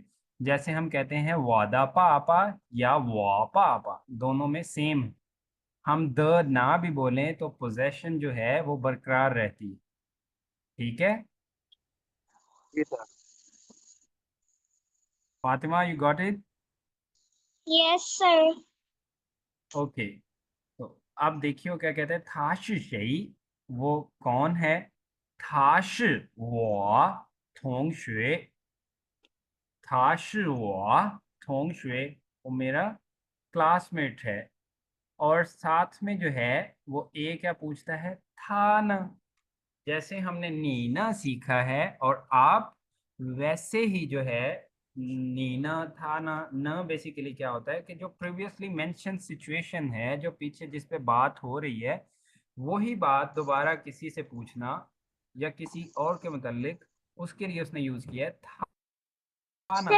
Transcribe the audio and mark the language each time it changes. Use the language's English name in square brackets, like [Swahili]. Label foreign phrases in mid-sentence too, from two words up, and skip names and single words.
[Hindi] जैसे हम कहते हैं [Chinese] 我的爸爸 [Hindi] या [Chinese] 我爸爸, [Hindi] दोनों में सेम है, हम द ना भी बोलें तो पोजेशन जो है वो बरकरार रहती है, ठीक है। जी सर। फातिमा [English] you got it? Yes sir. [Hindi] ओके। तो अब देखिए वो क्या कहते हैं, [Chinese] 他是谁, [Hindi] वो कौन है, [Chinese] 他是我同学，他是我同学 [Hindi] वो मेरा क्लासमेट है। और साथ में जो है वो ए क्या पूछता है, [Chinese] 他呢. [Hindi] जैसे हमने नीना सीखा है और आप वैसे ही जो है [Chinese] 你呢他呢, [Hindi] न बेसिकली क्या होता है कि जो [English] previously mention situation [Hindi] है, जो पीछे जिस पे बात हो रही है, वही बात दोबारा किसी से पूछना या किसी और के मुतालिक, उसके लिए उसने यूज किया है [Chinese] 他呢.